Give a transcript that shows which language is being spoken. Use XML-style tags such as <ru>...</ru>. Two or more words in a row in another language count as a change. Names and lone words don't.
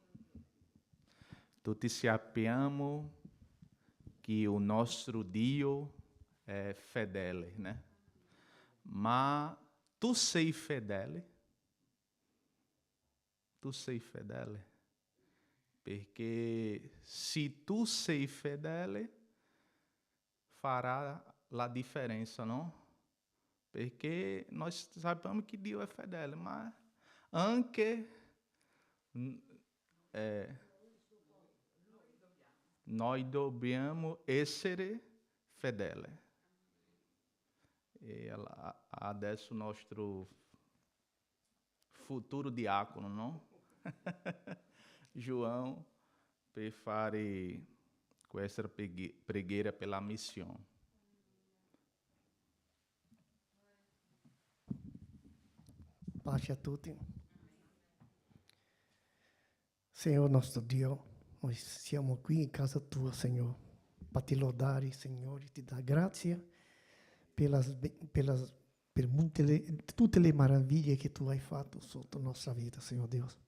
<it>Tutti sappiamo che o nostro Dio è fedele, né? Ma tu sei fedele? Tu sei fedele? Perché se tu sei fedele, farà la differenza,</it> <pt>não?</pt> <it>Perché nós sabemos que Dio è fedele, ma anche noi dobbiamo essere fedeli. E adesso nostro futuro diácono, não? João, per fare questa preghiera per la missione. Pace a tutti. Signore nostro Dio, noi siamo qui in casa tua, Signore, per ti lodare, Signore, ti dà grazie per tutte le meraviglie che tu hai fatto sotto la nostra vita, Signore Dio.</it>